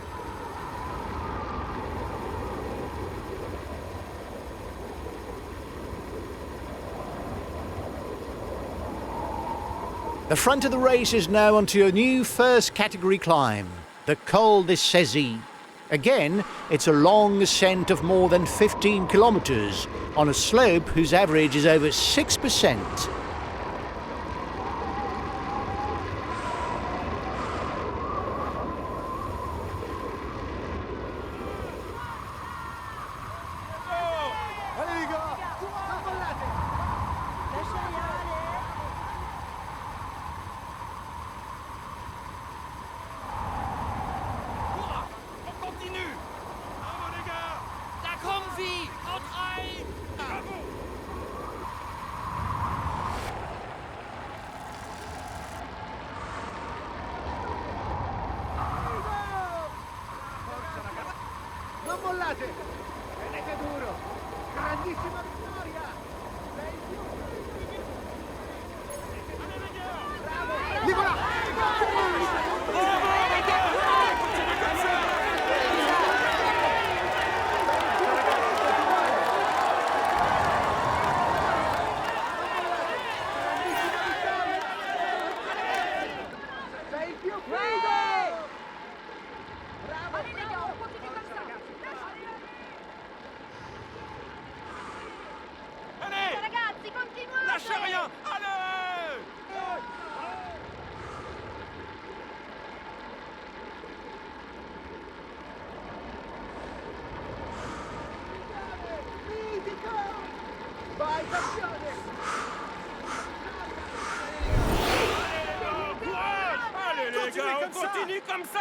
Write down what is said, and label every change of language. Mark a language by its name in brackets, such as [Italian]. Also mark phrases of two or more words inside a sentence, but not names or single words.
[English] The front of the race is now onto a new first category climb, the Col de Saisies. Again, it's a long ascent of more than 15 kilometres on a slope whose average is over 6%. [French] Allez, les gars. [Italian] Non mollate! [French] Lâchez rien, allez. Courage! On continue! Bravo les gars! [German] Da kommen sie! Haut rein! [French] Bravo! [Italian] Forza ragazzi! Non mollate! Tenete duro! Grandissima vittoria! Sei il più [French] Allez les gars! [Italian] bravo! Lì voilà! [French] Bravo les gars! Continuez comme ça! [Italian] Sei il più figo! [French] Bravo! Allez les gars, on continue comme ça. Allez! [Italian] Ragazzi, continuate. [French] Lâchez rien! Allez! [Italian] Mitico! Vai campione! [French] Courage! Allez les gars, on continue! continue comme ça.